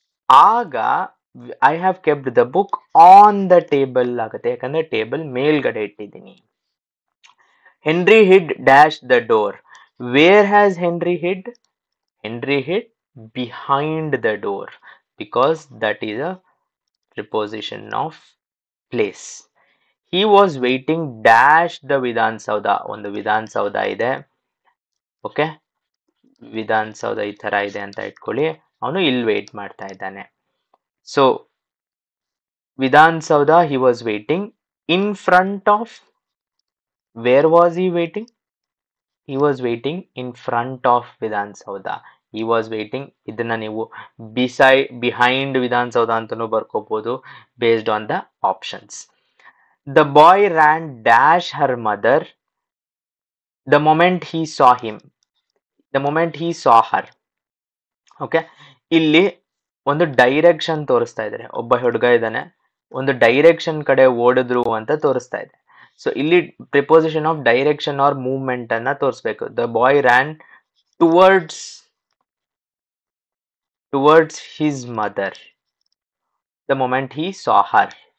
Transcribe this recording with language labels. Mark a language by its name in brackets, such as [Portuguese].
[English] ಆಗ I have kept the book on the table [Kannada] ಆಗುತ್ತೆ, ಯಾಕಂದ್ರೆ ಟೇಬಲ್ ಮೇಲ್ಗಡೆ ಇಟ್ಟಿದ್ದೀನಿ. [English] Henry hid dash the door. Where has Henry hid? Henry hid behind the door, because that is a preposition of place. He was waiting dash the Vidhan Soudha. [Kannada] ಒಂದು ವಿಧಾನ್ ಸೌಧ ಇದೆ. Okay, Vidhan ಸೌಧ ಈ ತರ ಇದೆ ಅಂತ ಇಟ್ಕೊಳ್ಳಿ. ಅವನು ಇಲ್ಲಿ ವೇಟ್ ಮಾಡ್ತಾ ಇದ್ದಾನೆ. ಸೊ ವಿಧಾನ್ ಸೌಧ, [English] he was waiting in front of. Where was he waiting? He was waiting in front of Vidhan Soudha. He was waiting. [Kannada] ಇದನ್ನ ನೀವು ಬಿಹೈಂಡ್ ವಿಧಾನ್ ಸೌಧ ಅಂತಾನೂ ಬರ್ಕೋಬಹುದು [English] Based on the options. The boy ran dash her mother the moment he saw him. The moment he saw her. [Kannada] Okay, ಇಲ್ಲಿ ಒಂದು direction ತೋರಿಸ್ತಾ ಇದ್ದಾರೆ. ಒಬ್ಬ ಹುಡುಗ ಇದ್ದಾನೆ, ಒಂದು ಡೈರೆಕ್ಷನ್ ಕಡೆ ಓಡಿದ್ರು ಅಂತ ತೋರಿಸ್ತಾ ಇದೆ. ಸೊ ಇಲ್ಲಿ preposition of direction R movement ಅನ್ನ ತೋರಿಸ್ಬೇಕು. [English] The boy ran towards his mother the moment he saw her.